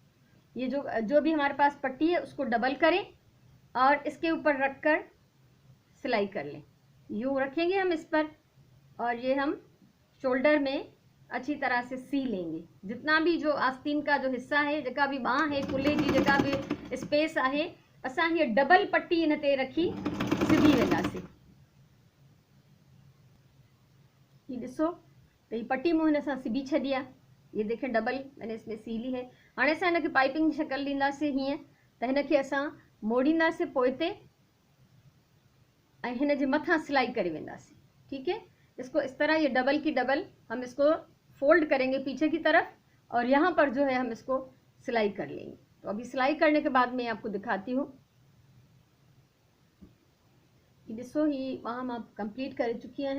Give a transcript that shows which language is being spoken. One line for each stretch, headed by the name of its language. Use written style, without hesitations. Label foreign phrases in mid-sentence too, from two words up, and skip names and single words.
Hindi: ये जो भी हमारे पास पट्टी है उसको डबल करें और इसके ऊपर रखकर सिलाई कर लें। यूँ रखेंगे हम इस पर और ये हम शोल्डर में अच्छी तरह से सी लेंगे। जितना भी जो आस्तीन का जो हिस्सा है, जगह भी बांह है
Sindhi: कुल्हे जी जगह भी स्पेस आहे, असां ये डबल पट्टी इन ते रखी सिबी वेंदासीं। ये ॾिसो तो ये पट्टी मूं हिन सां सिबी छॾी आहे।
Hindi: ये देखें डबल मैंने इसमें सी ली है।
Sindhi: हाणे असां हिनखे पाइपिंग जी शक्ल ॾींदासीं हीअं त हिनखे असां मोड़ींदासीं पोइ ते ऐं हिन जे मथां सिलाई करे वेंदासीं।
Hindi: ठीक है, इसको इस तरह ये डबल की डबल हम इसको फोल्ड करेंगे पीछे की तरफ और यहाँ पर जो है हम इसको सिलाई कर लेंगे। तो अभी सिलाई करने के बाद मैं आपको दिखाती हूँ।
Sindhi: ॾिसो ही
Hindi: वहाँ मैं कंप्लीट कर चुकी हैं।